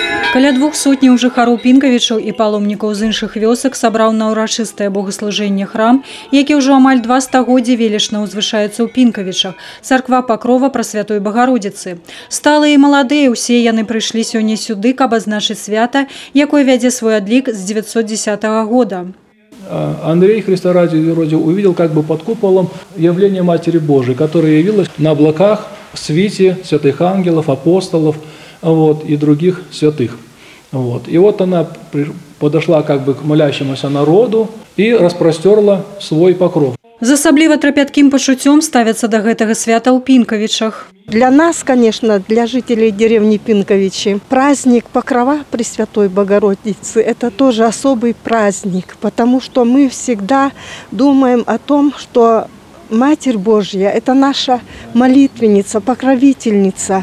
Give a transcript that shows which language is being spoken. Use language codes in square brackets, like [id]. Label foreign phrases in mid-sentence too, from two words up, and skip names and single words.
[be] Каля 200 жыхароў Пінкавічаў і паломнікаў з іншых вёсак сабраў на ўрачыстае богаслужэнне храм, які ўжо амаль 2 стагоддзі велічна ўзвышаецца ў Пінкавічах, царква Пакрова Прасвятой Багародзіцы. Сталыя і маладыя усе яны прыйшлі сёння сюды, каб адзначыць свята, якое вядзе свой адлік з 910 года. [ru] Андрей Христа ради увидел как бы под куполом явление Матери Божией, которая явилась на облаках в свите святых ангелов, апостолов и других святых. И вот она подошла как бы к молящемуся народу и распростерла свой покров. [be] З асабліва трапяткім пачуццём ставяцца да гэтага свята ў Пінкавічах. [ru] Для нас, конечно, для жителей деревни Пинковичи, праздник Покрова Пресвятой Богородицы – это тоже особый праздник, потому что мы всегда думаем о том, что Матерь Божья – это наша молитвенница, покровительница.